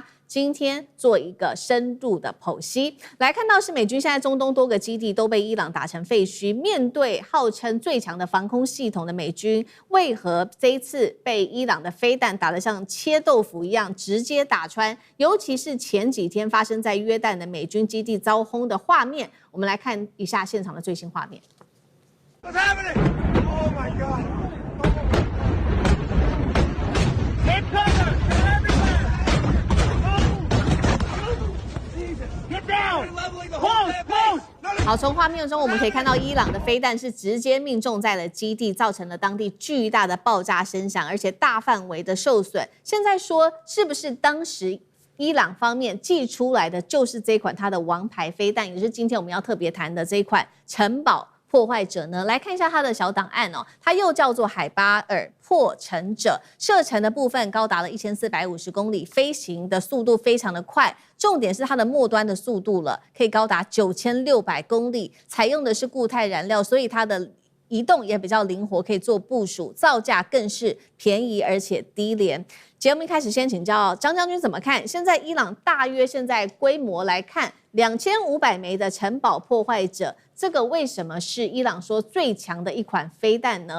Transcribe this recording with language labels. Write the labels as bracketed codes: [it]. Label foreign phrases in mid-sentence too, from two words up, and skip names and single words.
[zh] 今天做一個深度的剖析，來看到是美軍現在中東多個基地都被伊朗打成廢墟，面對號稱最強的防空系統的美軍，為何這一次被伊朗的飛彈打得像切豆腐一樣直接打穿？尤其是前幾天發生在約旦的美軍基地遭轟的畫面，我們來看一下現場的最新畫面。 [en] What's happening? Oh my God! Get cover! Get down! Close! Close! [zh] 好，從畫面中我們可以看到，伊朗的飛彈是直接命中在了基地，造成了當地巨大的爆炸聲響，而且大範圍的受損。現在說，是不是當時伊朗方面寄出來的就是這款它的王牌飛彈，也就是今天我們要特別談的這一款城堡破壞者呢？來看一下它的小檔案哦，它又叫做海巴爾破城者，射程的部分高達了1450公里，飛行的速度非常的快，重點是它的末端的速度了，可以高達9600公里，採用的是固態燃料，所以它的移動也比較靈活，可以做部署，造價更是便宜而且低廉。節目一開始先請教張將軍怎麼看？現在伊朗大約現在規模來看，2500枚的城堡破壞者，這個為什麼是伊朗說最強的一款飛彈呢？